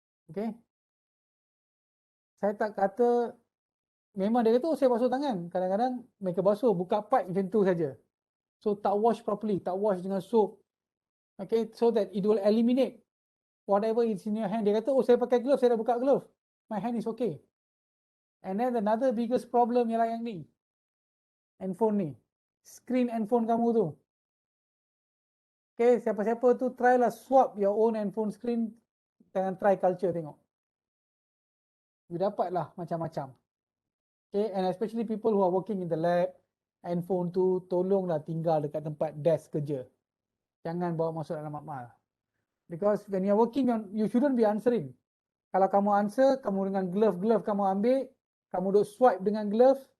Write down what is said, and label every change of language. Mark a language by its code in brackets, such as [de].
[ms] Okay. Saya tak kata, memang dia kata, saya basuh tangan. Kadang-kadang mereka basuh, buka pipe macam tu saja. So, tak [en] wash properly, [ms] tak wash dengan soap. [en] Okay, so that it will eliminate whatever is in your hand. [ms] Dia kata, saya pakai glove, saya dah buka glove. [en] My hand is okay. And then another biggest problem [ms] ialah yang ni. Handphone ni. Screen handphone kamu tu. Okay, siapa-siapa tu try lah [en] swap your own handphone screen. [ms] Jangan try culture tengok. You dapat lah macam-macam. [en] Okay, and especially people who are working in the lab, handphone [ms] tu tolonglah tinggal dekat tempat [en] desk kerja. [ms] Jangan bawa masuk dalam makmal. [en] Because when you are working on, you shouldn't be answering. [ms] Kalau kamu answer, kamu dengan glove kamu ambil, kamu duk swipe dengan glove.